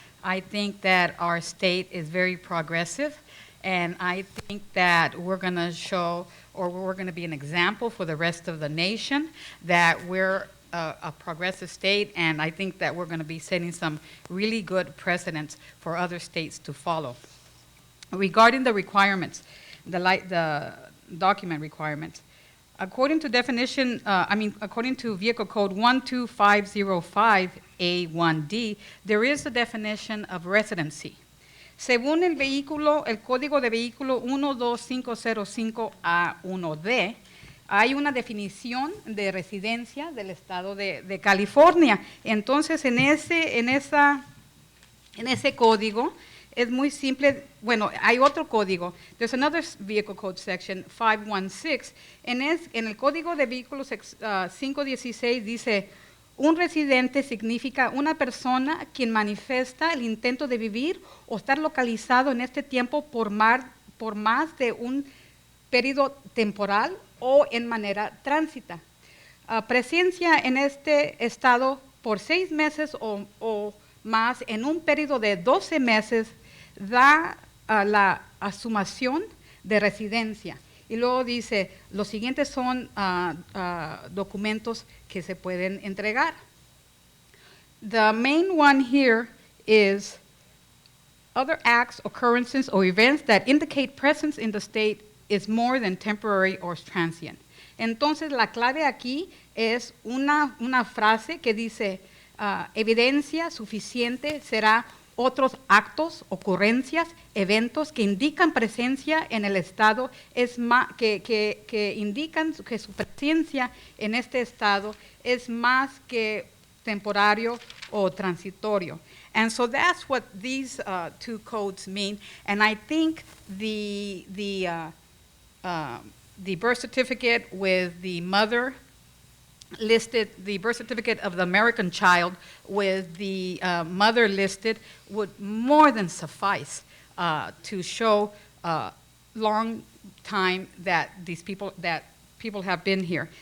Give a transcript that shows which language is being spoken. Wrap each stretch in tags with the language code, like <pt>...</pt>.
<en>I think that our state is very progressive, and I think that we're going to show, or we're going to be an example for the rest of the nation, that we're a progressive state, and I think that we're going to be setting some really good precedents for other states to follow. Regarding the requirements, the document requirements, according to according to Vehicle Code 12505A1D, there is a definition of residency.</en> <es>Según el Código de Vehículo 12505A1D, hay una definición de residencia del estado de California. Entonces, en ese código es muy simple. Bueno, hay otro código.</es> <en>There's another vehicle code section, 516.</en> <es>En el Código de Vehículos 516 dice, un residente significa una persona quien manifiesta el intento de vivir o estar localizado en este tiempo por más de un periodo temporal o en manera tránsita. Presencia en este estado por 6 meses o más en un periodo de 12 meses da la asumación de residencia. Y luego dice, los siguientes son documentos que se pueden entregar.</es> <en>The main one here is other acts, occurrences, or events that indicate presence in the state is more than temporary or transient.</en> <es>Entonces, la clave aquí es una frase que dice, evidencia suficiente será otros actos, ocurrencias, eventos que indican presencia en el estado, que indican que su presencia en este estado es más que temporario o transitorio.</es> <en>And so that's what these 2 codes mean. And I think the birth certificate with the mother listed, the birth certificate of the American child with the mother listed would more than suffice to show long time that people have been here.</en>